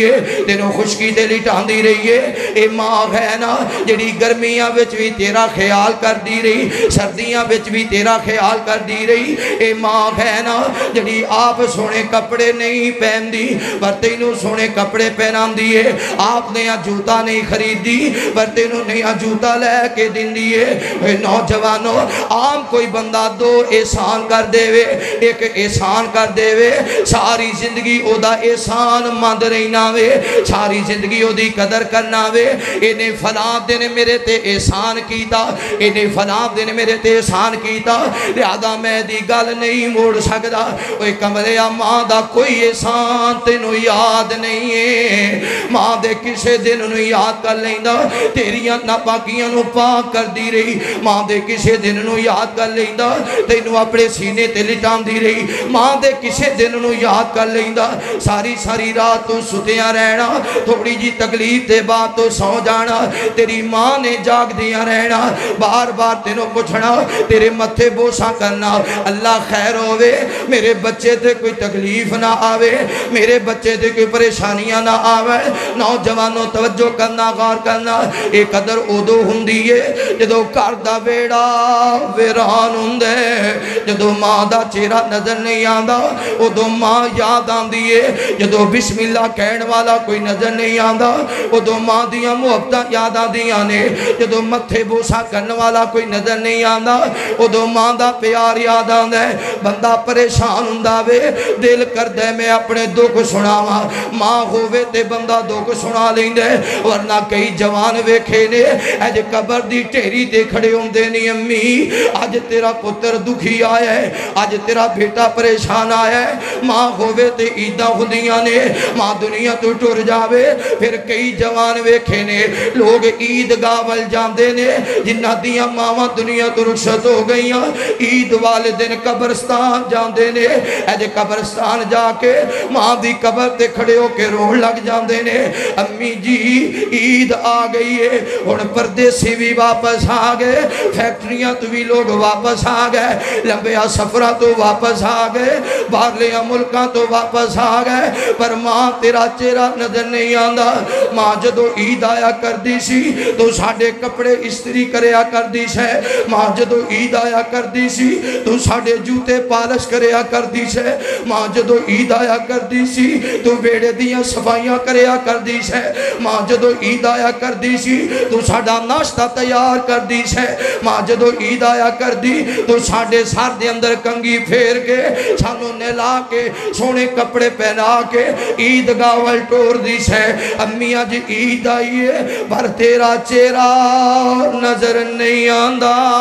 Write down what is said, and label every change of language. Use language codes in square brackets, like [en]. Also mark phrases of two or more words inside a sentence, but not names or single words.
[pa] ہے تینوں خشکی دے لٹان دی رہی ہے اے ماں ہے نا جڑی گرمیاں وچ بھی تیرا خیال کر دی رہی سردیاں وچ بھی تیرا خیال کر دی رہی اے ماں ہے نا جڑی آپ سونے کپڑے نہیں پہن دی پر تینوں سونے کپڑے پہنان دیئے آپ نے جوتا نہیں خرید دی پر تینوں نہیں جوتا لے کے دن دیئے اے نوجوانوں عام کوئی بندہ 2 احسان کر دے وے 1 احسان کر دے وے ساری زندگی او دا احسان مند رہنا وے ساری زندگی او دی قدر کرنا وے انہیں فلاں دن میرے تے احسان کیتا انہیں فلاں دن میرے تے احسان کیتا لہذا میں دی گل نہیں موڑ سکدا اوے کملیا ماں دا کوئی احسان تینوں یاد نہیں ہے ماں دے کسے دن نو یاد کر لیندا تیریاں ناپاکیاں نو پاک کر دی رہی ماں دے کسے دن نو یاد کر لیندا تینوں اپنے سینے تے لٹان دی رہی ماں دے کسے دن نو یاد کر لیندا ساری رات تو ستیاں رہنا تھوڑی جی تکلیف دے بعد تو سو جانا تیری ماں نے جاگ دیا رہنا بار بار تینوں پوچھنا تیرے متھے بوسا کرنا اللہ خیر ہوئے میرے بچے تے کوئی تکلیف نہ آوے میرے بچے تے کوئی پریشانیاں نہ آوے نوجوانوں توجہ کرنا غور کرنا ایک قدر ادو ہندی ہے جدو گھر دا ویڑا ویران ہوندے جدو ماں دا چہرہ نظر نہیں آندا ادو ماں یاد آندی ہے جدو بسم اللہ کہن والا کوئی نظر نہیں آندا ادو ماں دیاں محبتاں یاد آندیاں نے جدو متھے بوسا کرن والا کوئی نظر نہیں آندا ادو ماں دا پیار یاد آندا ہے بندہ پریشان ہوندا وے دل کردے میں اپنے دکھ سناواں ماں ہووے تے بندہ دکھ سنا لیندے ورنہ کئی جوان ویکھے نے اج قبر دی ٹھیری تے کھڑے ہوندے نہیں امی اج تیرا پتر دکھی آیا ہے اج تیرا بیٹا پریشان آیا ہے ماں ہووے تے عیداں ہوندیاں نے ماں دنیا تو ٹر جاوے پھر کئی جوان ویکھے نے لوگ عید گاول جاندے نے جنہ دیاں ماواں دنیا تو رخصت ہو گئیاں عید والے دن قبرستان جاندے نے اج قبرستان جا کے ماں دی قبر تے کھڑے ہو کے رون لگ جاندے نے امی جی عید آ گئی ہے اور پردیسی بھی واپس آ گئے فیکٹریاں تو بھی لوگ واپس آ گئے لمبیا سفرہ تو واپس آ گئے باہرلیاں ملکاں تو واپس آ گئے پر ماں تیرا چہرہ نظر نہیں آندا ماں جدو عید آیا کر دی سی تو ساڑھے کپڑے استری کریا کر دی سے ماں جدو عید آیا کر دی سی تو ساڑھے جوتے پالش کریا کر دی سے ماں جدو عید آیا کر دی سی تو بیڑے دیاں صفائیاں کریا کر دی سے ماں جدو عید آیا کر دی سی تو ساڑھا ناشتہ تیار کر دی سے ماں جدو عید آیا کر دی تو ساڑھے سار دے اندر کنگی پھیر کے سانو نلا کے سونے کپڑے پہنا کے عید گاول ٹور دی سے امی آج عید آئی ہے پر تیرا چہرہ نظر نہیں آندہ